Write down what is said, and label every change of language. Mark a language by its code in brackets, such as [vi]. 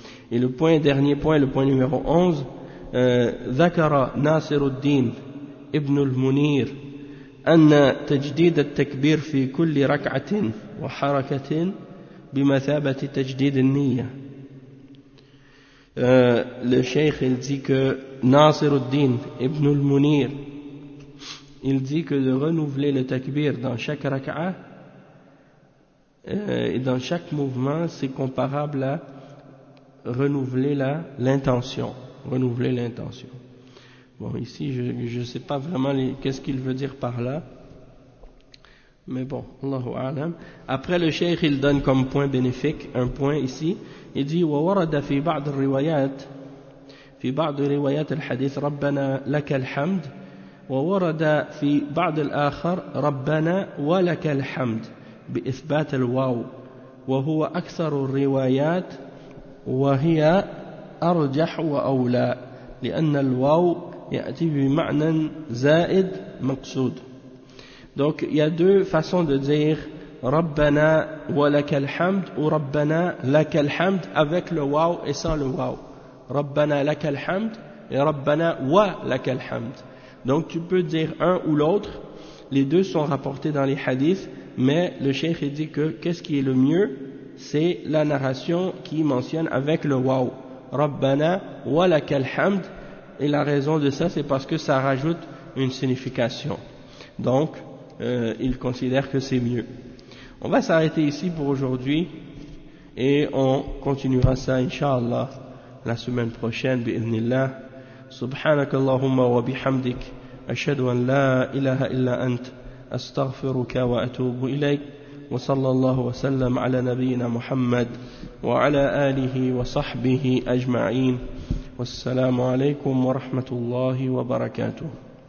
[fr] Et le point dernier point, le point numéro 11, ذكر ناصر الدين ابن المنير [ar] أن تجديد التكبير في كل ركعة وحركة بمثابة تجديد النية. [fr] الشيخ ناصر الدين ابن المنير il dit que de renouveler le takbir dans chaque rak'a et dans chaque mouvement, c'est comparable à renouveler l'intention. Renouveler l'intention. Bon, ici, je ne sais pas vraiment qu'est-ce qu'il veut dire par là. Mais bon, Allahu a'lam. Après, le cheikh, il donne comme point bénéfique un point ici. Il dit [ar] « Wa warada fi ba'd al-riwayat, fi ba'd al-riwayat al-hadith, Rabbana laka al-hamd » وورد في بعض الآخر ربنا ولك الحمد بإثبات الواو وهو أكثر الروايات وهي أرجح وأولى لأن الواو يأتي بمعنى زائد مقصود. [fr] Donc il y a deux façons de dire [ar] ربنا ولك الحمد [fr] ou [ar] ربنا لك الحمد [fr] avec le واو et sans le واو. [ar] ربنا لك الحمد et ربنا ولك الحمد. [fr] Donc tu peux dire un ou l'autre, les deux sont rapportés dans les hadiths, mais le cheikh dit que qu'est-ce qui est le mieux, c'est la narration qui mentionne avec le waouh, [ar] Rabbana wa lakal hamd, [fr] et la raison de ça c'est parce que ça rajoute une signification. Donc il considère que c'est mieux. On va s'arrêter ici pour aujourd'hui et on continuera ça inshallah la semaine prochaine bi'idhnillah. [ar] سبحانك اللهم وبحمدك أشهد أن لا إله إلا أنت أستغفرك وأتوب إليك وصلى الله وسلم على نبينا محمد وعلى آله وصحبه أجمعين والسلام عليكم ورحمة الله وبركاته.